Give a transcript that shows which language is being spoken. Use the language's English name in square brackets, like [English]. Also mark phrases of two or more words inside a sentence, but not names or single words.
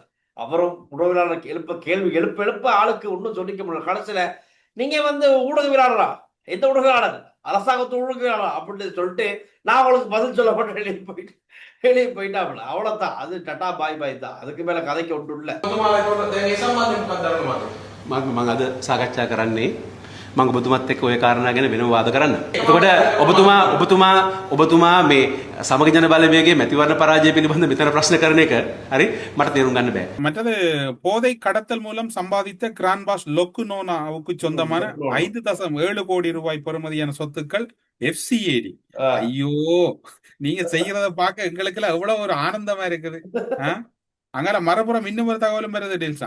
[Tamil] அவரும் உடவியலாளர் கேள்வி எழுப்ப ஆளுக்கு ஒன்றும் சொல்லிக்க முடியல. கடைசியில நீங்க வந்து ஊடகவியலாளரா, எந்த ஊடகவியலாளர், அரசாங்கத்து ஊடகவியலாளர் அப்படின்னு சொல்லிட்டு நான் அவளுக்கு பதில் சொல்லப்பட்டு வெளியே போயிட்டாப்புல. அவ்வளவுதான். அது டட்டா பாய் தான். அதுக்கு மேல கதைக்கு ஒன்று இல்ல. [Sinhala] මම අද සාකච්ඡා කරන්නේ මම ඔබතුමත් එක්ක ওই කාරණා ගැන වෙනම වාද කරන්න. එතකොට ඔබතුමා මේ සමග ජන බලවේගයේ මැතිවරණ පරාජය පිළිබඳ මෙතන ප්‍රශ්න කරන එක හරි මට තේරුම් ගන්න බෑ. [Tamil] மற்றது போதை கடத்தல் மூலம் சம்பாதித்த கிராண்ட் பாஸ் லொக்கு நோனாவுக்கு சொந்தமான 5.7 கோடி ரூபாய் பெறுமதியான சொத்துக்கள் FCAD. ஐயோ, நீங்க செய்யறத பார்க்க எங்களுக்கு எல்லாம் எவ்வளவு ஒரு ஆனந்தமா இருக்குது. அங்கால மறுபுறம் இன்னும் ஒரு தகவலும் வருது டில்சா.